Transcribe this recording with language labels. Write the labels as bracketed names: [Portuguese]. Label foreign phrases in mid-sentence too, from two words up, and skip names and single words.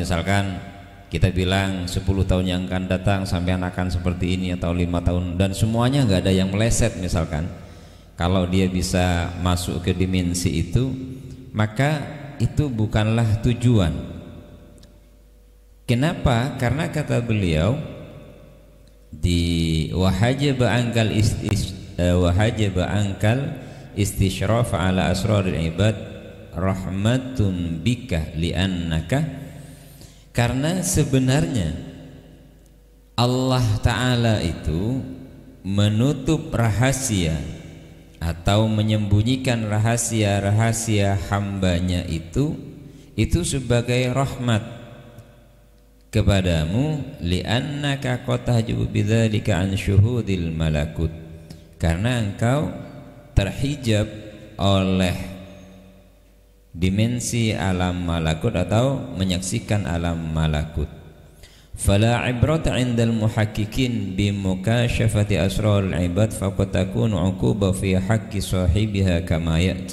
[Indonesian] Contoh misalkan Kita bilang 10 tahun yang akan datang sampean akan seperti ini, atau 5 tahun, dan semuanya nggak ada yang meleset misalkan. Kalau dia bisa masuk ke dimensi itu, maka itu bukanlah tujuan. Kenapa? Karena kata beliau [Arabic] di وحجب عنك الاستشراف على أسرار العباد رحمة بك لأنك, [Indonesian] karena sebenarnya Allah Ta'ala itu menutup rahasia atau menyembunyikan rahasia-rahasia hambanya itu sebagai rahmat kepadamu, [Arabic] لأنك قطعه بذلك عن شهود الملكوت, [Indonesian] karena engkau terhijab oleh dimensi alam malakut atau menyaksikan alam malakut. [Arabic] فلا عبرة عند المحققين بمكاشفة أسرار العباد فقد تكون عقوبة في حق صاحبها كما يأتي.